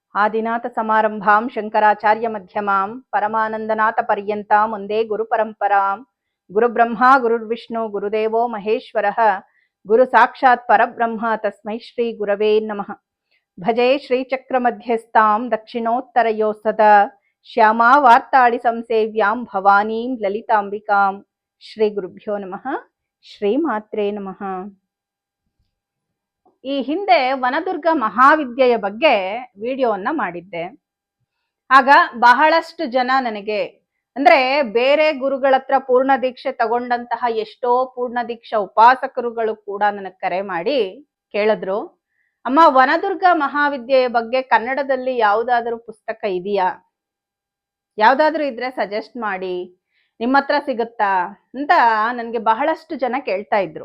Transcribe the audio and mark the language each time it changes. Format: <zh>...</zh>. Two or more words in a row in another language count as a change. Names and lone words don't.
<sa>ಆದಿನಾಥ ಸಮಾರಂಭಾಂ ಶಂಕರಾಚಾರ್ಯ ಮಧ್ಯಮಾಂ ಪರಮಾನಂದನಾಥ ಪರ್ಯಂತಾಂ ಒಂದೇ ಗುರು ಪರಂಪರಾಂ ಗುರುಬ್ರಹ್ಮ ಗುರುರ್ವಿಷ್ಣು ಗುರುದೇವೋ ಮಹೇಶ್ವರಃ ಗುರು ಸಾಕ್ಷಾತ್ ಪರಬ್ರಹ್ಮ ತಸ್ಮೈ ಶ್ರೀ ಗುರವೇ ನಮಃ. ಭಜೆ ಶ್ರೀಚಕ್ರ ಮಧ್ಯಸ್ಥಾಂ ದಕ್ಷಿಣೋತ್ತರಯೋ ಸದಾ ಶ್ಯಾಮಾ ವಾರ್ತಾಳಿ ಸಂಸೇವ್ಯಾಂ ಭವಾನೀಂ ಲಲಿತಾಂಬಿಕಾಂ. ಶ್ರೀ ಗುರುಭ್ಯೋ ನಮಃ. ಶ್ರೀ ಮಾತ್ರೇ ನಮಃ.</sa> <kn>ಈ ಹಿಂದೆ ವನದುರ್ಗ ಮಹಾವಿದ್ಯೆಯ ಬಗ್ಗೆ ವಿಡಿಯೋವನ್ನ ಮಾಡಿದ್ದೆ. ಆಗ ಬಹಳಷ್ಟು ಜನ ನನಗೆ ಅಂದ್ರೆ ಬೇರೆ ಗುರುಗಳ ಹತ್ರ ಪೂರ್ಣ ದೀಕ್ಷೆ ತಗೊಂಡಂತಹ ಎಷ್ಟೋ ಪೂರ್ಣ ದೀಕ್ಷಾ ಉಪಾಸಕರುಗಳು ಕೂಡ ನನಗೆ ಕರೆ ಮಾಡಿ ಕೇಳಿದ್ರು, ಅಮ್ಮ ವನದುರ್ಗ ಮಹಾವಿದ್ಯೆಯ ಬಗ್ಗೆ ಕನ್ನಡದಲ್ಲಿ ಯಾವುದಾದ್ರೂ ಪುಸ್ತಕ ಇದೆಯಾ, ಯಾವ್ದಾದ್ರು ಇದ್ರೆ ಸಜೆಸ್ಟ್ ಮಾಡಿ, ನಿಮ್ಮ ಹತ್ರ ಸಿಗುತ್ತಾ ಅಂತ ನನಗೆ ಬಹಳಷ್ಟು ಜನ ಕೇಳ್ತಾ ಇದ್ರು.</kn>